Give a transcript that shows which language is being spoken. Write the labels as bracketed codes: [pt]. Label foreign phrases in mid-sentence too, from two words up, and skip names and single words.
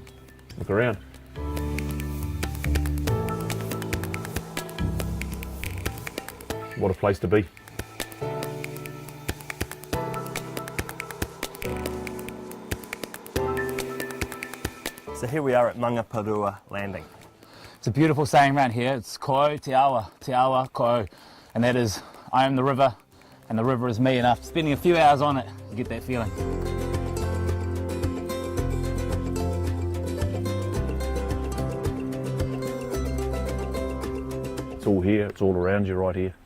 [en] Look around. What a place to be. So here we are at Mangaparua Landing. It's a beautiful saying around here. It's [mi] ko te awa ko, [en] and that is, I am the river and the river is me, and after spending a few hours on it, you get that feeling. It's all here, it's all around you right here.